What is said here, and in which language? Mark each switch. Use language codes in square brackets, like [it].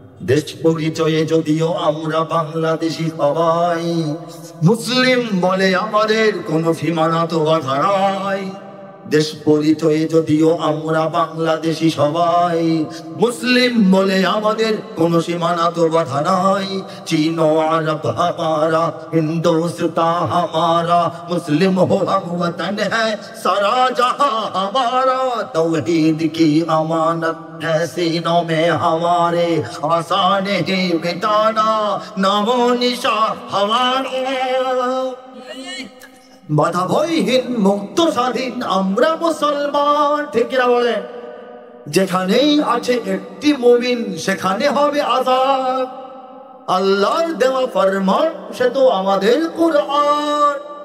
[bn] দেশ পরিচয়ে যদিও আমরা বাংলাদেশি সবাই, মুসলিম বলে আমাদের কোনো সীমানা তো বাধা নাই। দেশ পরিচয়ে যদিও আমরা বাংলাদেশি সবাই, মুসলিম বলে আমাদের কোন সীমানা তো বাধা নাই। [hi] চীন আরব हमारा, हिंदुस्तान हमारा, मुस्लिम हो हम वतन है सारा जहां हमारा। तौहीद की अमानत है सीनों में हमारे, आसान ही मिटाना नामो निशा हमारा। [bn] বাধা ভয়হীন মুক্ত স্বাধীন আমরা মুসলমান, ঠিক না বলে? যেখানেই আছে একটি মুমিন সেখানে হবে আযাব। আল্লাহর দেওয়া ফরমান সে তো আমাদের কুরআন।